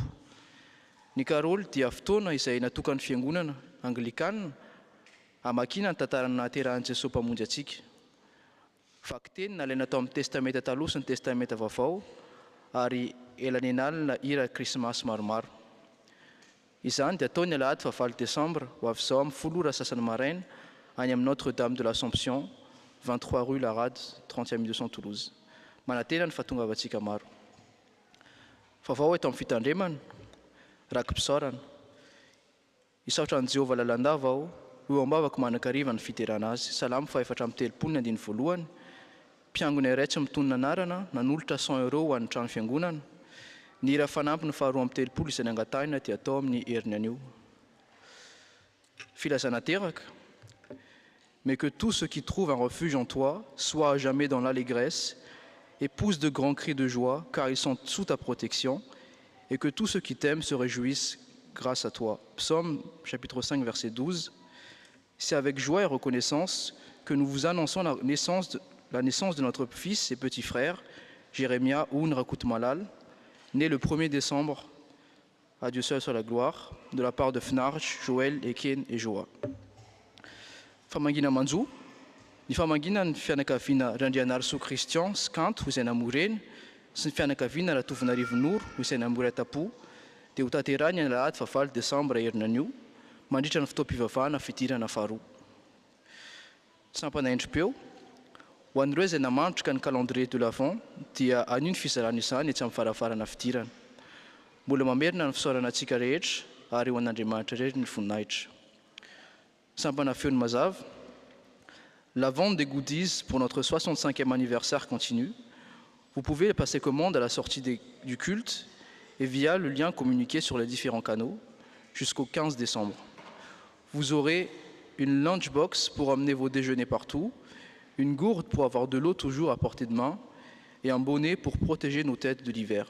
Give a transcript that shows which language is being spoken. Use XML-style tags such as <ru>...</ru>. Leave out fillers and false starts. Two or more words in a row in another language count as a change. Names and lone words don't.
<mg>Ny karoly dia fotoana izay natokan'ny fiangonana Anglikana hamakina ny tantarana nahaterahan'i Jesosy mpamonjy antsika. Vaky teny nalaina tao amin'ny testamenta taloha sy ny testamenta vaovao, ary elany enalina hira krismasy maromaro. Izany dia atao ny alahady 9 Desambra ho avy izao amin'ny 10 sasany maraina any amin'ny Notre-Dame de l'Assomption, 23 rue Larade, 30 Toulouse. Manantena ny fahatongavantsika maro. Vaovao eto amin'ny fitandremana, rakim-pisaorana. Isaotra an'i Jehovah lalandava aho, ho ambavako manan-kariva ny fiterana azy. Salamo 4:1. Mpiangona iray tsy mitony anarana, nanolotra 100 € ho an'ny trano fiangonana. Ny hira fanampy ny 2:30 izay nangatahina dia atao amin'ny heriny anio. Filazana teraka.</mg> <fr>Mais que tous ceux qui trouvent un refuge en toi soient à jamais dans l'allégresse et poussent de grands cris de joie, car ils sont sous ta protection, et que tous ceux qui t'aiment se réjouissent grâce à toi. Psaume chapitre 5, verset 12. C'est avec joie et reconnaissance que nous vous annonçons la naissance de notre fils et petit frère, Jérémia Oun Rakut Malal, né le 1er décembre, à Dieu seul soit la gloire, de la part de Fnarch, Joël, Eken et Joa.</fr> <mg>Famangina manjo, ny famangina ny fianakaviana Randrianarso Christian Skanto izay namoreny, sy ny fianakaviana Ratovinarivonoro izay namory atapo, dia ho tanterahany ny alahady 9 Desambra herina anio, mandritra ny fotoam-pivavahana fidirana faharoa. Sampana endrim-peo, ho an'ireo izay namandrika ny</mg> <fr>calendrier de l'Avent</fr> <mg>dia anio ny fizarana izany etsy amin'ny farafarana fidirana. Mbola mamerina ny fisaorana antsika rehetra ary ho an'Andriamanitra rehetra ny voninahitra. Sampana feony mazava,</mg> <fr>la vente des goodies pour notre 65e anniversaire continue. Vous pouvez passer commande à la sortie du culte et via le lien communiqué sur les différents canaux jusqu'au 15 décembre. Vous aurez une lunchbox pour emmener vos déjeuners partout, une gourde pour avoir de l'eau toujours à portée de main et un bonnet pour protéger nos têtes de l'hiver.</fr>